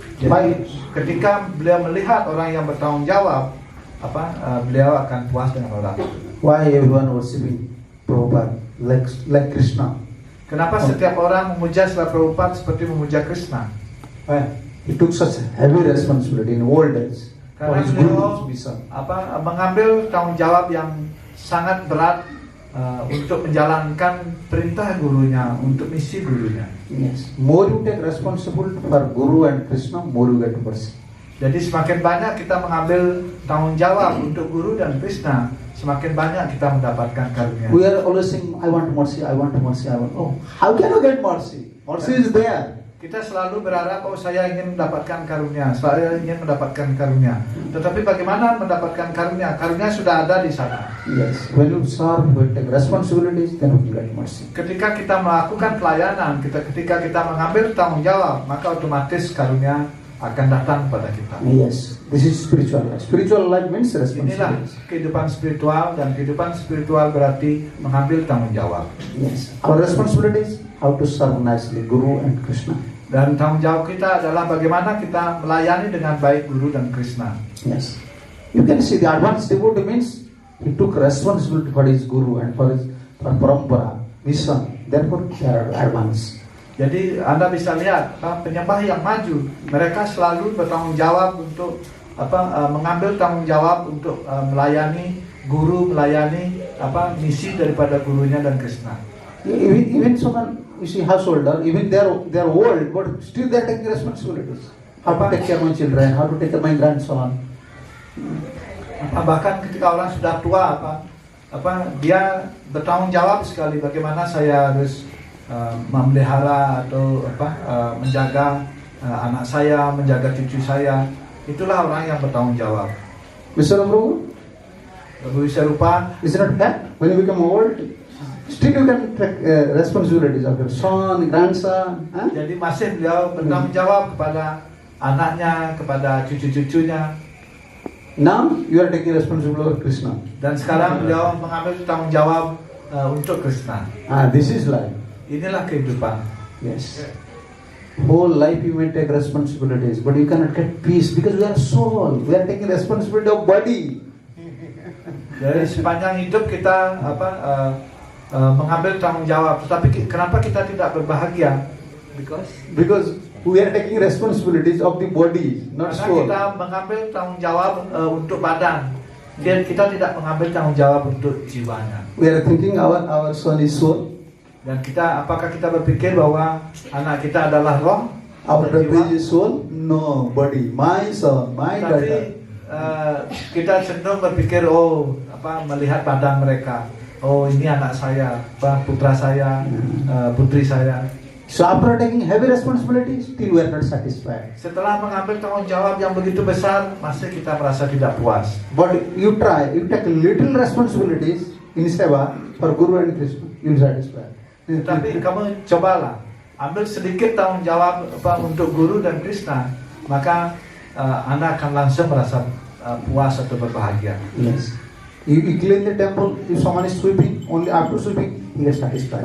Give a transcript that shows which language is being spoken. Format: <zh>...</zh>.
<id>Jadi ketika beliau melihat orang yang bertanggung jawab, beliau akan puas dengan orang.</id> <en>Why everyone worshiping Prabhupada like Krishna?</en> <id>Kenapa setiap orang memuja Srila Prabhupada seperti memuja Krishna?</id> <en>Why? He took such heavy responsibility in old days.</en> <id>Karena beliau mengambil tanggung jawab yang sangat berat untuk menjalankan perintah gurunya, untuk misi gurunya.</id> <en>Yes. More you take responsibility for Guru and Krishna, more you get mercy.</en> <id>Jadi semakin banyak kita mengambil tanggung jawab untuk Guru dan Krishna, semakin banyak kita mendapatkan karunia.</id> <en>We are always saying, I want mercy, I want mercy, I want. Oh, how can I get mercy? Mercy is there.</en> <id>Kita selalu berharap, saya ingin mendapatkan karunia, saya ingin mendapatkan karunia. Tetapi bagaimana mendapatkan karunia? Karunia sudah ada di sana.</id> <en>Yes, when you serve, you take responsibilities, then you get mercy.</en> <id>Ketika kita melakukan pelayanan, ketika kita mengambil tanggung jawab, maka otomatis karunia akan datang kepada kita.</id> <en>Yes, this is spiritual life. Spiritual life means</en> <id>Inilah</id> <en>responsibilities.</en> <id>kehidupan spiritual, dan kehidupan spiritual berarti mengambil tanggung jawab.</id> <en>Yes, our responsibilities how to serve nicely Guru and Krishna.</en> <id>Dan tanggung jawab kita adalah bagaimana kita melayani dengan baik Guru dan Krishna.</id> <en>Yes, you can see the advanced devotee means he took responsibility for his Guru and for parampara, mission. Therefore, they are advanced.</en> <id>Jadi Anda bisa lihat penyembah yang maju, mereka selalu bertanggung jawab untuk mengambil tanggung jawab untuk melayani guru melayani misi daripada gurunya dan Krishna.</id> <en>Even someone, you see, householder, even they are old, but still they are taking responsibilities. How to take care of my children, how to take care of my grandson.</en> <id>Bahkan ketika orang sudah tua dia bertanggung jawab sekali bagaimana saya harus memelihara atau menjaga anak saya, menjaga cucu saya. Itulah orang yang bertanggung jawab.</id> <en>Mr. Amru,</en> <id>Serupa,</id> <en>is it not that when you become old, still you can take responsibilities of your son, grandson? Huh?</en> <id>Jadi masih beliau bertanggung jawab kepada anaknya, kepada cucu-cucunya.</id> <en>Now you are taking responsibility of Krishna.</en> <id>Dan sekarang beliau mengambil tanggung jawab untuk Krishna.</id> <en>This is life.</en> <id>Inilah kehidupan.</id> <en>Yes. Whole life you may take responsibilities, but you cannot get peace because we are soul. We are taking responsibility of body.</en> <id>Dari sepanjang hidup kita mengambil tanggung jawab, tetapi kenapa kita tidak berbahagia?</id> <en>Because we are taking responsibilities of the body, not</en> <id>Karena</id> <en>soul.</en> <id>kita mengambil tanggung jawab untuk badan, dan kita tidak mengambil tanggung jawab untuk jiwanya.</id> <en>We are thinking our son is soul,</en> <id>Dan apakah kita berpikir bahwa anak kita adalah roh?</id> <en>our</en> <id>dan jiwa?</id> <en>baby is soul? No, body. My son, my daughter.</en> <id>Tapi kita cenderung berpikir melihat badan mereka. Oh, ini anak saya, putra saya, putri saya.</id> <en>So after taking heavy responsibilities, still we are not satisfied.</en> <id>Setelah mengambil tanggung jawab yang begitu besar, masih kita merasa tidak puas.</id> <en>But you take little responsibilities in seva for Guru and Krishna, you will satisfied.</en> <id>Tapi kamu cobalah ambil sedikit tanggung jawab untuk Guru dan Krishna, maka Anda akan langsung merasa puas atau berbahagia.</id> <en>Yes. You clean the temple. If someone is sweeping, only after sweeping he is satisfied.</en>